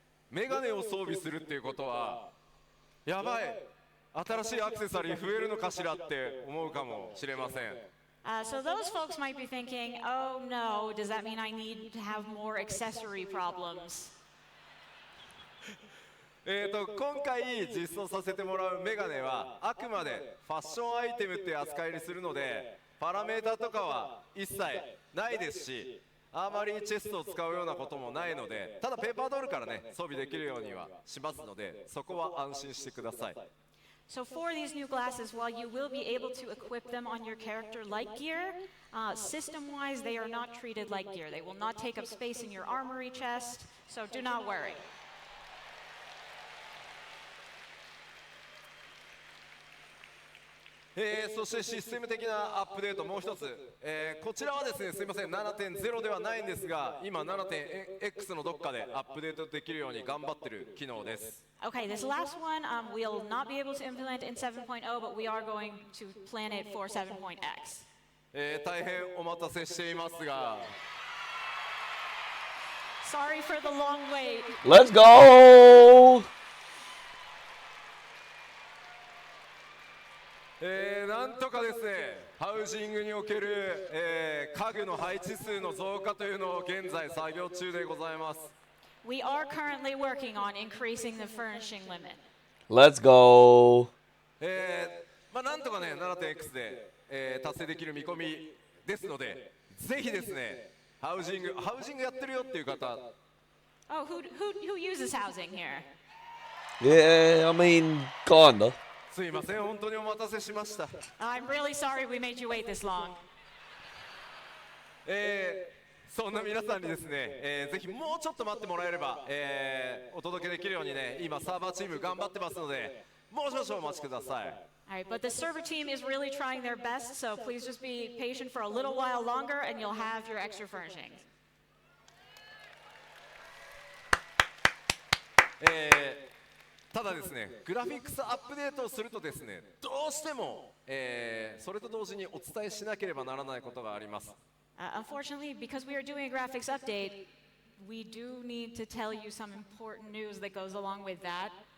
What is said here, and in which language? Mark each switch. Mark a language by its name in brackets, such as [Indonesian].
[Japanese] メガネを装備するっていうことはやばい、新しいアクセサリー増えるのかしらって思うかもしれません。 [English] So those folks might be thinking, oh no, does that mean I need to have more accessory problems? [Japanese] 今回実装させてもらうメガネはあくまでファッションアイテムって扱いにするので、パラメータとかは一切ないですし、アーマリーチェストを使うようなこともないので、ただペーパードールからね装備できるようにはしますので、そこは安心してください。 [English] So for these new glasses, while you will be able to equip them on your character like gear, system-wise they are not treated like gear. They will not take up space in your armory chest, so do not worry. [Japanese] そしてシステム的なアップデートもう一つ、こちらはですね、すみません 7.0 ではないんですが、今 7.x のどっかでアップデートできるように頑張ってる機能です。 [English] Okay, this last one we'll not be able to implement in 7.0, but we are going to plan it for 7.x. [Japanese] 大変お待たせしていますが、 [English] Sorry for the long wait. Let's go! [Japanese] なんとかですね、ハウジングにおける、家具の配置数の増加というのを現在作業中でございます。 [English] We are currently working on increasing the furnishing limit. Let's go! [Japanese] なんとかね 7.x で、達成できる見込みですので、ぜひですね、ハウジングやってるよっていう方、 [English] Oh, who uses housing here? Yeah, I mean, kinda. [Japanese] すいません、本当にお待たせしました。 [English] I'm really sorry we made you wait this long. [Japanese] そんな皆さんにですね、ぜひもうちょっと待ってもらえれば、お届けできるようにね、今サーバーチーム頑張ってますので、もう少々お待ちください。 [English] All right, but the server team is really trying their best, so please just be patient for a little while longer and you'll have your extra furnishings. [Japanese] ただですね、グラフィックスアップデートをするとですね、どうしても、それと同時にお伝えしなければならないことがあります。 [English] Unfortunately, because we are doing a graphics update, we do need to tell you some important news that goes along with that.